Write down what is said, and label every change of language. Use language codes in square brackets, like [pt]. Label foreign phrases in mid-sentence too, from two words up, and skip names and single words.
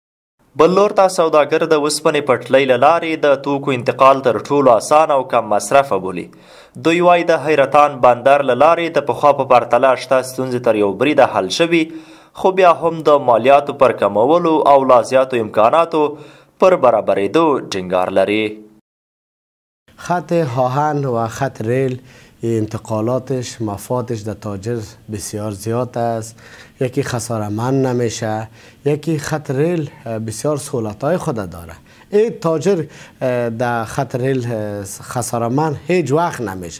[ps] بل لور ته سوداګر د اوسپنې پټلۍ له لارې د توکو انتقال تر ټولو اسانه او کم مصرفه بولي. دوی وایي د حیرتان بندر له لارې د پخوا په پرتله شته ستونزې تر یو بریده حل شوي، خو بیا هم د مالیاتو پر کمولو او لا زیاتو امکاناتو پر برابرېدو ټینګار لري. [fa] خط آهن و خط ریل انتقالاتش مفادش در تاجر بسیار زیاد است. یکی خساره‌مند نمیشه، یکی خط ریل بسیار سهولت‌های خود داره. این تاجر در خط ریل خساره‌مند هیچ وقت نمیشه.